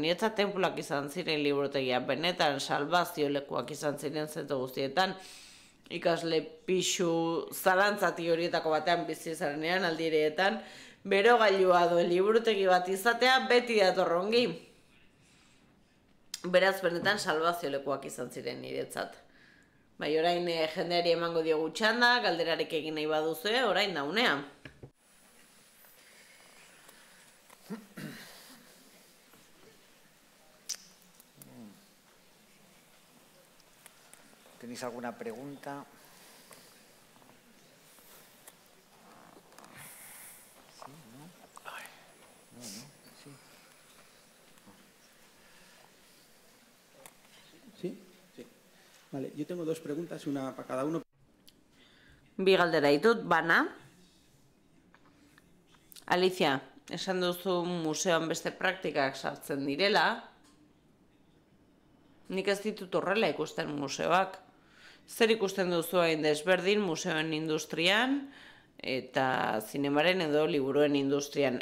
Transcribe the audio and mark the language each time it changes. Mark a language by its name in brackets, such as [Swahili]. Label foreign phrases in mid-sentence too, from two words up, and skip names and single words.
[Basque] Niretzat tenpluak izan ziren liburutegia, benetan salbazio lekuak izan ziren zentu guztietan, ikasle pixu zalantzati horietako batean bizi zarenean aldireetan, berogailua duen liburutegi bat izatea beti datorrongi. Beraz, benetan salbazio lekuak izan ziren niretzat. Orain jendeari emango diogu txanda, galderarik egin nahi baduzue, orain da unea. [Spanish] ¿Tenéis alguna pregunta? ¿Sí? ¿No? No, sí. ¿Sí? Sí. Vale, yo tengo dos preguntas, una para cada uno. [Basque] Bi galdera ditut, bana. Alicia, esan duzu museoan beste praktikak sartzen direla. Nik ez ditut horrela ikusten museoak. Zer ikusten duzu hain desberdin museoen industrian eta zinemaren edo liburuen industrian.